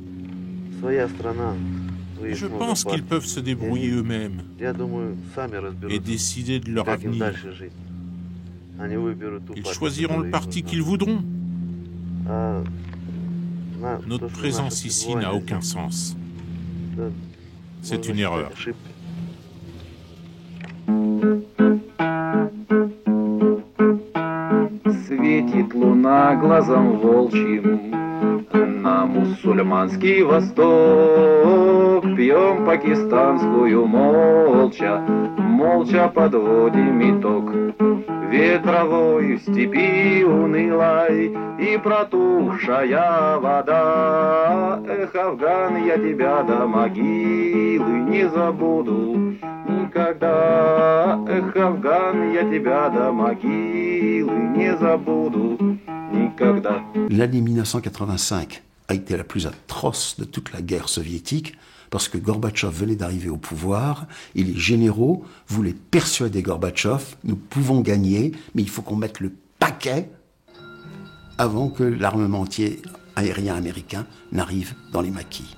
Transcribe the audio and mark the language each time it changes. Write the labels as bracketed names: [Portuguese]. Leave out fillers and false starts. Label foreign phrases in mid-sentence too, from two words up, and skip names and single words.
[French] Je pense qu'ils peuvent se débrouiller eux-mêmes et décider de leur avenir. Ils choisiront le parti qu'ils voudront. Notre présence ici n'a aucun sens. C'est une erreur. [Russian] Светит луна глазом волчьим на мусульманский восток. Пьем пакистанскую молча, молча подводим итог. Ветровой в степи унылой и протухшая вода. Эх, Афган, я тебя до могилы не забуду никогда. Эх, Афган, я тебя до могилы не забуду никогда. [French] L'année 1985 a été la plus atroce de toute la guerre soviétique parce que Gorbatchev venait d'arriver au pouvoir et les généraux voulaient persuader Gorbatchev, nous pouvons gagner, mais il faut qu'on mette le paquet avant que l'armementier aérien américain n'arrive dans les maquis.